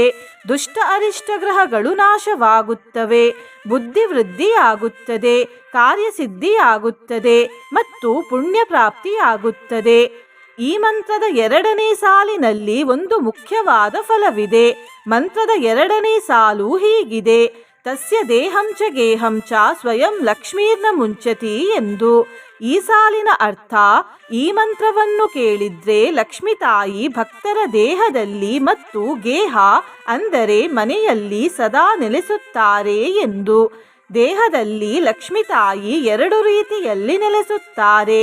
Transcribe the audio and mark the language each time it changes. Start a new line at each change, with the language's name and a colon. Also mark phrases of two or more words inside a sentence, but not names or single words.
Kannada: ದುಷ್ಟ ಅರಿಷ್ಟ ಗ್ರಹಗಳು ನಾಶವಾಗುತ್ತವೆ. ಬುದ್ಧಿ ವೃದ್ಧಿಯಾಗುತ್ತದೆ. ಕಾರ್ಯಸಿದ್ಧಿಯಾಗುತ್ತದೆ ಮತ್ತು ಪುಣ್ಯ ಪ್ರಾಪ್ತಿಯಾಗುತ್ತದೆ. ಈ ಮಂತ್ರದ 2ನೇ ಸಾಲಿನಲ್ಲಿ ಒಂದು ಮುಖ್ಯವಾದ ಫಲವಿದೆ. ಮಂತ್ರದ 2ನೇ ಸಾಲು ಹೀಗಿದೆ:
Sanskrit: ತಸ್ಯ ದೇಹಂ ಚ ಗೇಹಂ ಚ ಸ್ವಯಂ ಲಕ್ಷ್ಮೀರ್ನ ಮುಂಚತಿ ಎಂದು.
Kannada: ಈ ಸಾಲಿನ ಅರ್ಥ, ಈ ಮಂತ್ರವನ್ನು ಕೇಳಿದ್ರೆ ಲಕ್ಷ್ಮಿ ತಾಯಿ ಭಕ್ತರ ದೇಹದಲ್ಲಿ ಮತ್ತು ಗೇಹ ಅಂದರೆ ಮನೆಯಲ್ಲಿ ಸದಾ ನೆಲೆಸುತ್ತಾರೆ ಎಂದು. ದೇಹದಲ್ಲಿ ಲಕ್ಷ್ಮಿ ತಾಯಿ 2 ರೀತಿಯಲ್ಲಿ ನೆಲೆಸುತ್ತಾರೆ.